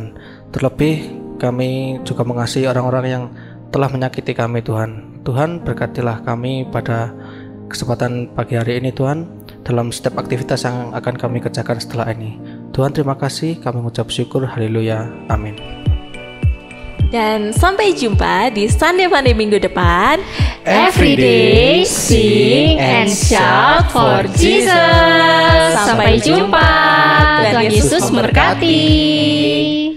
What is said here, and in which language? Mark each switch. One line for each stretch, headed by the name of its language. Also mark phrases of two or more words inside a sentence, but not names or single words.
Indonesian: Terlebih kami juga mengasihi orang-orang yang telah menyakiti kami Tuhan. Tuhan, berkatilah kami pada kesempatan pagi hari ini Tuhan, dalam setiap aktivitas yang akan kami kerjakan setelah ini. Tuhan, terima kasih, kami mengucap syukur, haleluya, amin. Dan sampai jumpa di Sunday Funday minggu depan.
English: Everyday sing and shout for Jesus.
Indonesian: Sampai jumpa. Tuhan Yesus memberkati.